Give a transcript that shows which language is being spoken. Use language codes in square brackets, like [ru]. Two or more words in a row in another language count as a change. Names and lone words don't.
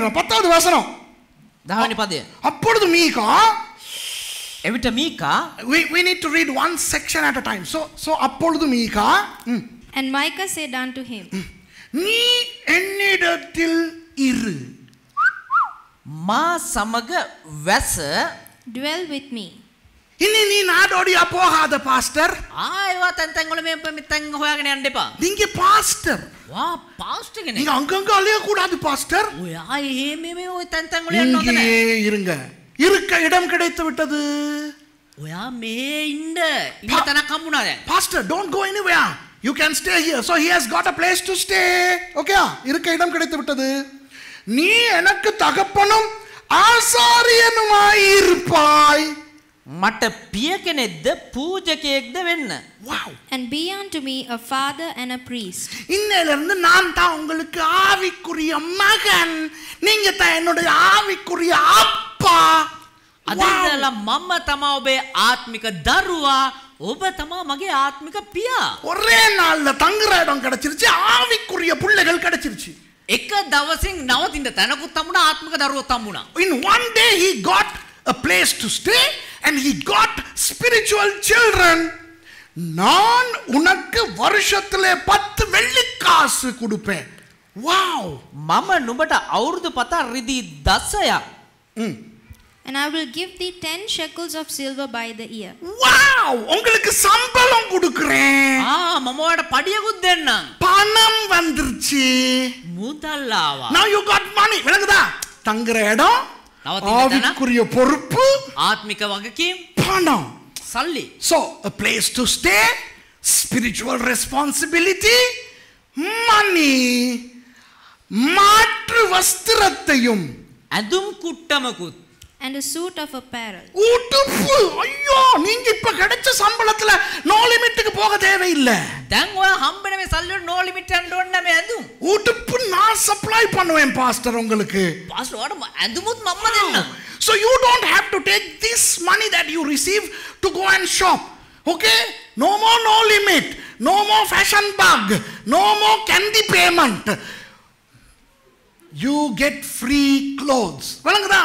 [ta] 10வது வசனம். [si] 10 පදය. [ta] அப்பொழுது மீகா, [si] එවිට මීකා [en] we need to read one section at a time. [ta] So அப்பொழுது மீகா, [en] And Micah said unto him, [ta] நீ என்னிடத்தில் இரு. [si] මා සමග වැස [en] Dwell with me. [ta] இனி நீ நாடோடியா போகாத பாஸ்டர். [si] ආයවා තැන් වල මේ තැන් හොයාගෙන යන්න එපා. [ta] நீங்க பாஸ்டர். [si] වා පාස්ටර් කෙනෙක්. [ta] நீங்க அங்கங்க அலைய கூடாது பாஸ்டர். [si] ඔයා මේ ඔය තැන් වල යන්න ඕනේ නැහැ. [ta] இங்கே இருங்க. இருக்க இடம் கிடைத்து விட்டது. [si] ඔයා මේ ඉන්න තැනක් හම්බුණා දැන්. [en] Pastor, don't go anywhere. You can stay here. So he has got a place to stay. [ta] Okay? இருக்க இடம் கிடைத்து விட்டது. நீ எனக்கு தகப்பனும் ஆசாரியனுமாய் இருப்பாய். [si] මට පිය කෙනෙක්ද පූජකයෙක්ද වෙන්න. [en] Wow. And be unto me a father and a priest. [ta] இன்னையிலிருந்து நான் தான் உங்களுக்கு ஆவிக்குரிய மகன். நீங்க தான் என்னுடைய ஆவிக்குரிய அப்பா. [si] අදලා මම තමා ඔබේ ආත්මික දරුවා, ඔබ තමා මගේ ආත්මික පියා. [ta] ஒரே நாள்ல தங்குற இடம் கிடைச்சிருச்சு, ஆவிக்குரிய பிள்ளைகள் கிடைச்சிருச்சு. [si] එක දවසින් නවතින්න තැනකුත් හම්බුණා, ආත්මික දරුවොත් හම්බුණා. [en] In one day he got a place to stay and he got spiritual children. [ta] நான் உனக்கு வருஷத்திலே 10 வெள்ளிக்காசு கொடுப்பேன். [en] Wow. [si] මම නුඹට අවුරුදු 7 රිදී 10ක්. [en] And I will give thee 10 shekels of silver by the year. [ta] Wow. உங்களுக்கு சம்பளம் கொடுக்கிறேன். [si] මම ඔයාලට පඩියකුත් දෙන්නම්. [ta] பணம் வந்துருச்சு. [si] මුදල් ආවා. [en] Now you got money. [ta] விளங்குதா? தங்குற இடம், ஆவிக்குரிய பொறுப்பு, [si] ආත්මික වගකීම්, [ta] பணம். [si] සල්ලි. [en] So, a place to stay, spiritual responsibility, money. [ta] மாற்று வஸ்திரத்தையும், [si] ඇඳුම් කුට්ටමකුත්, [en] And a suit of apparel. [ta] உடுப்பு. ஐயோ, நீங்க இப்ப கிடைச்ச சம்பளத்துல [en] no limit [ta] போக தேவையில்லை. [si] දැන් ඔයා හම්බෙන මේ සල්ලි වල [en] no limit [si] යන්න ඕනේ නැහැ මේ ඇඳුම්. [ta] உடுப்பு நான் சப்ளை பண்ணுவேன் பாஸ்டர் உங்களுக்கு. [si] පාස්ටර් ඔයාලට ඇඳුමුත් මම දෙන්නම්. [en] So you don't have to take this money that you receive to go and shop. Okay? No more no limit. No more fashion bug. No more candy payment. You get free clothes. [ta] வழங்குதா?